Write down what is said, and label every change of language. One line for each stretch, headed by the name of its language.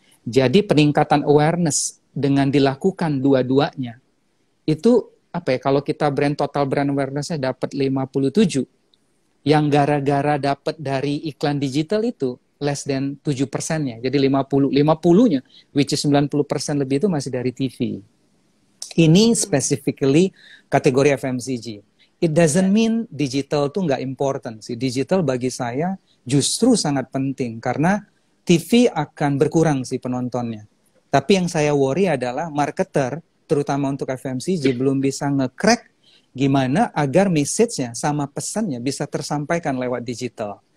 Indonesian: Jadi peningkatan awareness dengan dilakukan dua-duanya, itu apa ya, kalau kita total brand awareness-nya dapat 57, yang gara-gara dapat dari iklan digital itu
English: less than
Indonesian: 7%-nya. Jadi 50-nya,
English: which is
Indonesian: 90% lebih itu masih dari TV. Ini specifically kategori FMCG.
English: It doesn't mean digital
Indonesian: tuh nggak
English: important sih.
Indonesian: Digital bagi saya justru sangat penting karena TV akan berkurang sih penontonnya. Tapi yang saya worry adalah marketer, terutama untuk FMCG, belum bisa nge-crack gimana agar message-nya sama pesannya bisa tersampaikan lewat digital.